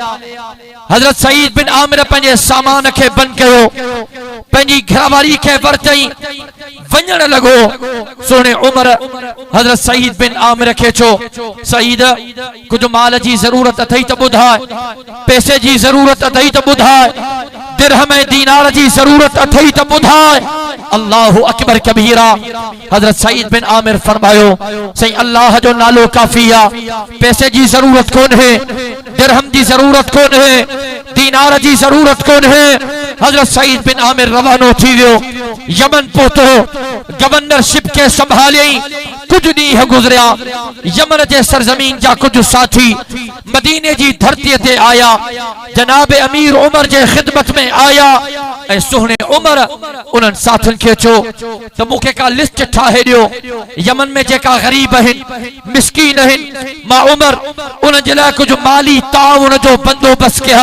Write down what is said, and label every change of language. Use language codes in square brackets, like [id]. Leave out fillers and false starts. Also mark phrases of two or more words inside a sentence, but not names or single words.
[sd] हजरत सईद बिन आमिर पंहिंजे सामान खे बंदि कयो, पंहिंजी घरवारी खे वरतई, वञण लॻो। सुहिणे उमर हजरत सईद बिन आमिर खे चयो, सईद कुछ माल जी ज़रूरत अथई त ॿुधाए, पैसे जी ज़रूरत अथई त ॿुधाए, दिरहम ऐं दीनार जी ज़रूरत अथई त ॿुधाए। [ar] الله أكبر كبيرا. [sd] हजरत सईद बिन आमिर फरमायो, सही अल्लाह जो नालो काफी आ, पैसे जी जरूरत कोन है, दिरहम जी जरूरत कोन है, दीनार जी जरूरत कोन है। हजरत सईद बिन आमिर रवानो थी वियो, यमन पहुतो, गवर्नरशिप के संभालियई। कुछ ॾींहं गुज़रिया, यमन जे सरजमीन जा कुछ साथी मदीने जी धरती ते आया, जनाब अमीर उमर जे खिदमत में आया ऐं सुहिणे उमर उन्हनि साथियुनि खे चयो त मूंखे का लिस्ट ठाहे ॾियो, यमन में जेका ग़रीब आहिनि मिस्कीन आहिनि, मां उमर उन जे लाइ कुछ माली ताउन जो बंदोबस्त कया।